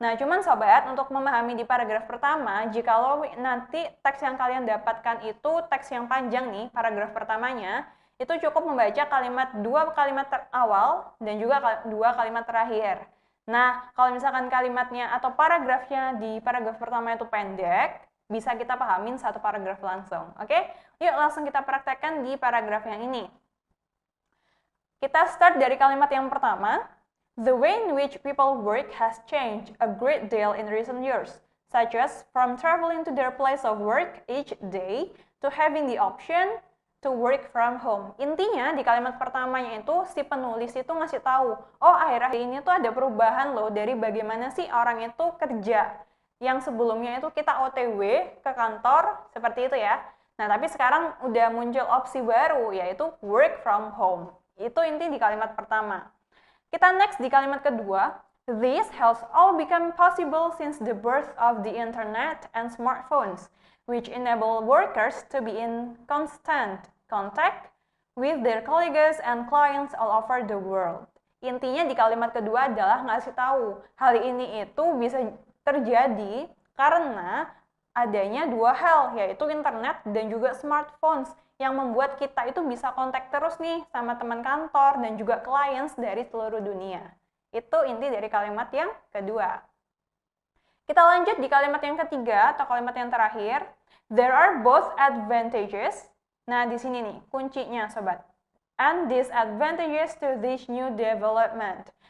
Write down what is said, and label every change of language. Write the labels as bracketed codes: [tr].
[id] Nah, cuman sobat, untuk memahami di paragraf pertama, jikalau nanti teks yang kalian dapatkan itu teks yang panjang nih, paragraf pertamanya, itu cukup membaca dua kalimat awal dan juga dua kalimat terakhir. Nah, kalau misalkan kalimatnya atau paragrafnya di paragraf pertama itu pendek, bisa kita pahamin satu paragraf langsung. Oke? Yuk langsung kita praktekkan di paragraf yang ini. Kita start dari kalimat yang pertama. [en] The way in which people work has changed a great deal in recent years, such as from traveling to their place of work each day to having the option to work from home. [id] Intinya di kalimat pertamanya itu si penulis itu ngasih tahu, oh akhir-akhir ini tuh ada perubahan loh dari bagaimana sih orang itu kerja. Yang sebelumnya itu kita OTW ke kantor seperti itu ya. Nah, tapi sekarang udah muncul opsi baru yaitu [en] work from home. [id] Itu inti di kalimat pertama. Kita next di kalimat kedua. [en] This has all become possible since the birth of the internet and smartphones, which enable workers to be in constant contact with their colleagues and clients all over the world. [id] Intinya di kalimat kedua adalah ngasih tahu hal ini itu bisa terjadi karena adanya dua hal, yaitu internet dan juga smartphones yang membuat kita itu bisa kontak terus nih sama teman kantor dan juga clients dari seluruh dunia. Itu inti dari kalimat yang kedua. Kita lanjut di kalimat yang ketiga atau kalimat yang terakhir. [en] There are both advantages. [id] Nah, di sini nih kuncinya sobat. [en] And disadvantages to this new development.